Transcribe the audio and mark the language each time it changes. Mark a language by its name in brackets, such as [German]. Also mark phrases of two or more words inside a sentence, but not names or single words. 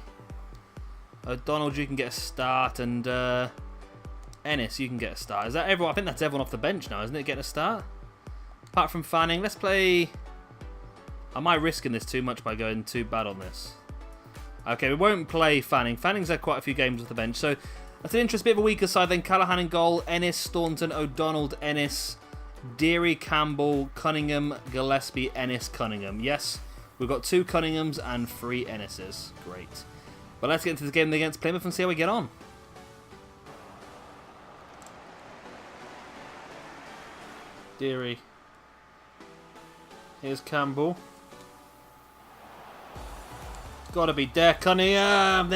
[English] O'Donnell, you can get a start, and Ennis, you can get a start. Is that everyone? I think that's everyone off the bench now, isn't it? Getting a start. Apart from Fanning, let's play. Am I risking this too much by going too bad on this? Okay, we won't play Fanning. Fanning's had quite a few games off the bench, so that's an interesting bit of a weaker side. Then Callaghan in goal, Ennis, Staunton, O'Donnell, Ennis, Deary, Campbell, Cunningham, Gillespie, Ennis, Cunningham. Yes. We've got 2 Cunninghams and 3 Ennises. Great. But let's get into the game against Plymouth and see how we get on. Deary. Here's Campbell. Gotta be there, Cunningham.